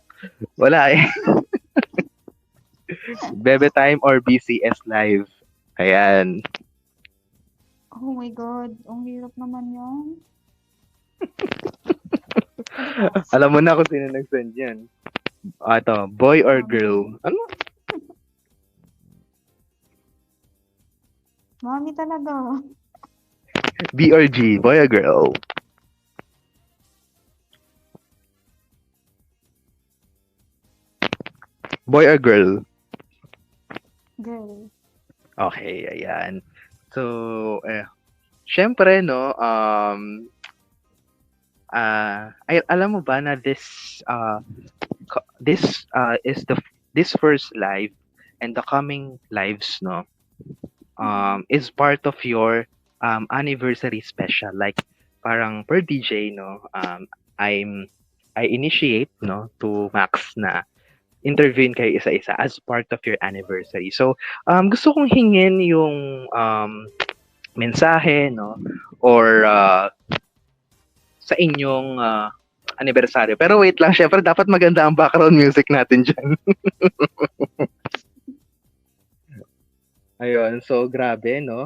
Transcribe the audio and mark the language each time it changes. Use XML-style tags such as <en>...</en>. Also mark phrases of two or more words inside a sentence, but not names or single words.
<tl>Wala eh. Bebe Time or BCS Live? Ayan.</tl> <en>Oh my God,</en> <tl>ang hirap naman yan. Alam mo na kung sino nag-send yan. Ito,</tl> <en>boy or girl?</en> <tl>Ano? Mami talaga.</tl> <en>B or G? Boy or girl? Boy or girl? Girl. Okay, ayan. So,</en> <tl>syempre, no, alam mo ba na</tl> <en>this is this first live and the coming lives, no, is part of your anniversary special. Like, parang per DJ, no, I initiate, no, to Max</en> <tl>na interviewin kayo isa-isa</tl> <en>as part of your anniversary. So,</en> <tl>gusto kong hingin yung mensahe, no, or sa inyong anibersaryo. Pero wait lang, syempre dapat maganda ang</tl> <en>background music</en> <tl>natin dyan. Ayun, so grabe, no?</tl>